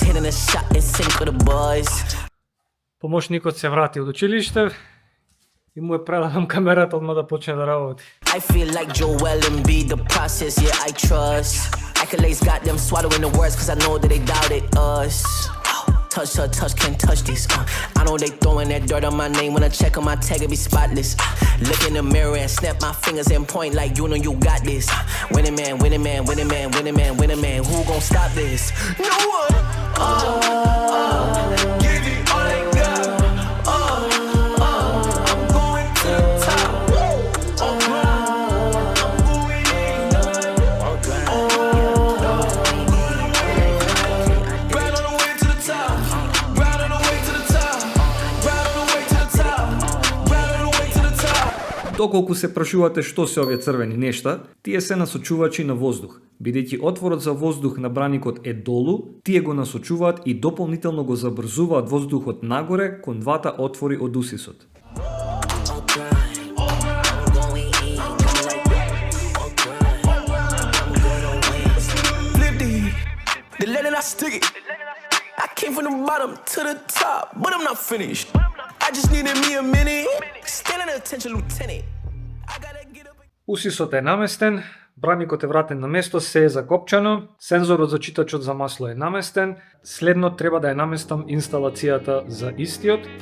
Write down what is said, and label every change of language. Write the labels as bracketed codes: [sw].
[en] Hitting a shot in sync with the boys. [mk] Помошникот се врати од училиште и му е предадам камерата одма да почне да работи. [en] I feel like Joel Embiid, the process, yeah, I trust. Accolades got them swallowing the words, cause I know that they doubted us. Touch, can't touch this. I know they throwing that dirt on my name. When I check on my tag, it be spotless. Look in the mirror and snap my fingers and point like you know you got this. Winning man, winning man, winning man, winning man, winning man. Who gon' stop this? No one. Give it all I got. I'm going to the top. I'm going in. Right on the way to the top. Right on the way to the top. Right on the way to the top. Right on the way to the top. [mk] Доколку се прашувате што се овие црвени нешта, тие се насочувачи на воздух. Бидејќи отворот за воздух на браникот е долу, тие го насочуваат и дополнително го забрзуваат воздухот нагоре кон двата отвори од усисот. [en] They letting I stick it. I came from the bottom to the top, but I'm not finished. I just needed me a minute. Standing attention, lieutenant. I gotta get up. [mk] Усисот е наместен, браникот е вратен на место, се е закопчано, сензорот за читачот за масло е наместен, следно треба да ја наместам инсталацијата за истиот.